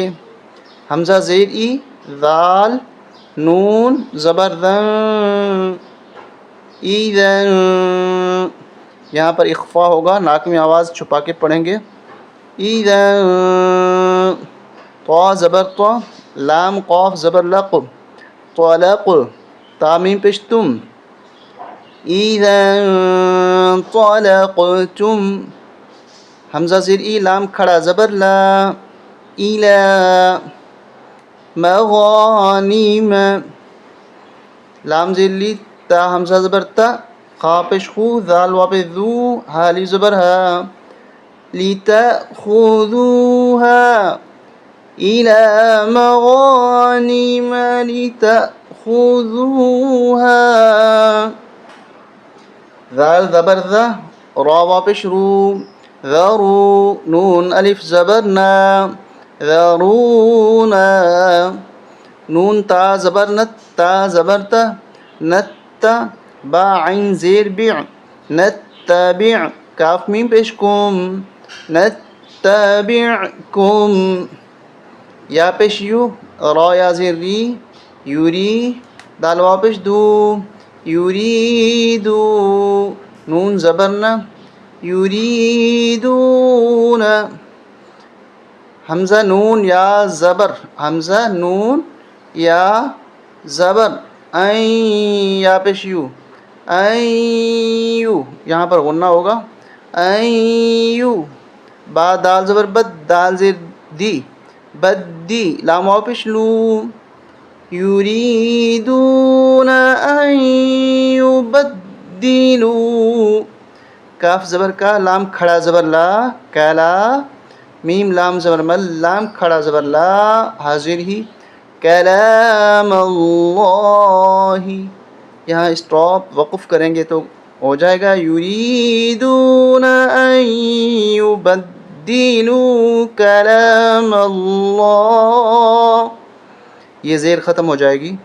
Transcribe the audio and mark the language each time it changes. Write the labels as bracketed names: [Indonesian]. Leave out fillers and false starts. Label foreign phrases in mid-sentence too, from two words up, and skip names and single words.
[Urdu] حمزہ زیر ای، ذال نون زبر ذن، ایذن، یہاں پر اخفا ہوگا، ناک میں آواز چھپا کے پڑھیں گے۔ ایذن، طا زبر طا، لام قاف زبر لق، طلق، تامیم پیش تم، ایذن طلقتم، حمزہ زیر ای، لام کھڑا زبر لا، ایلا، مغانم، لام زیر لی، تا حمزہ زبر تا، خا پیش خو، ذال وا پیش ذو، حالی زبر ہا، [Arabic] لتأخذوها إلى مغانم لتأخذوها، [Urdu] ذال زبر ذا، را وا پیش رو، ذرو، نون الف زبر نا، ذرونا، نون تا زبر نت، تا زبر تا، نت، با عین زیر بیع، نتبع، کاف میم پیش کم، نتبعکم، یا پیش یو، را یا زیر ری، یوری، دال وا پیش دو، یوریدو، نون زبر نا، یوریدون، حمزہ نون یا زبر، حمزہ نون یا زبر، این، یا پیش یو، [Arabic] این، [Urdu] یہاں پر غنہ ہوگا، این، با دال زبر بد، دال زیر دی، بدی، لام واو پیش لو، [Arabic] یریدون ان یبدلوا، [Urdu] کاف زبر کا، لام کھڑا زبر لا، کالا، میم لام زبر مل، لام کھڑا زبر لا، حاضر ہی، [Arabic] کلام اللہ، [Urdu] یہاں اسٹاپ وقف کریں گے تو ہو جائے گا، [Arabic] یریدون ان یبدلوا کلام اللہ، [Urdu] یہ زیر ختم ہو جائے گی۔